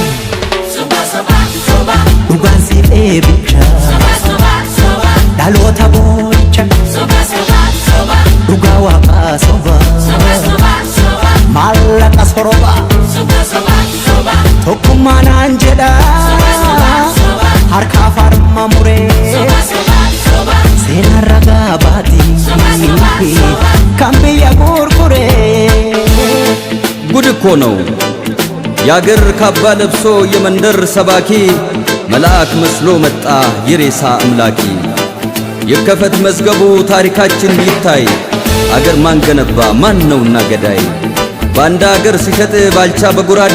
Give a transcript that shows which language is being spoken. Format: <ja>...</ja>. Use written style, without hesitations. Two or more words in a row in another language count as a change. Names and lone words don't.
<om>Soba soba soba Dhugaan si eebicha Soba soba soba Dhaloota boo'icha Soba soba soba Dhugaa waaqaa soba Soba soba soba Maallaqa soroba Soba soba soba Tokkummaa naan jedha harka farma muree seenaa ragaa baatii kan biyya gurguree</om> <am>ጉድ እኮ ነው ያገር ካባ ለብሶ የመንደር ሰባኪ መልአክ መስሎ መጣ የሬሳ አምላኪ ይከፈት መዝገቡ ታሪካችን ይታይ አገር ማን ገነባ ማን ነውና ገዳይ ባንዳ አገር ሲሸጥ ባልቻ በጉራዴ</am>